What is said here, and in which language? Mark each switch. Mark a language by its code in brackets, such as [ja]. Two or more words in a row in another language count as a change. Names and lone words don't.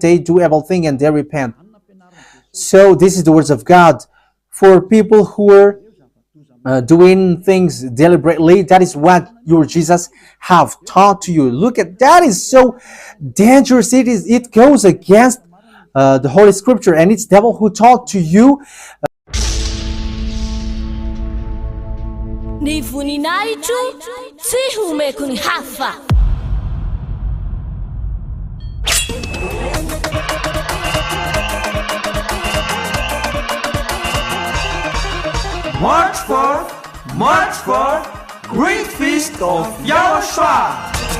[en] They do evil thing and they repent. So this is the words of God. For people who are doing things deliberately, that is what your Jesus have taught to you. Look at that, is so dangerous. It goes against the Holy Scripture, and it's devil who taught to you. [mg] Ny voninahitro tsy homeko ny hafa. [en] March 4th, Great Feast of YAHOSHUAH.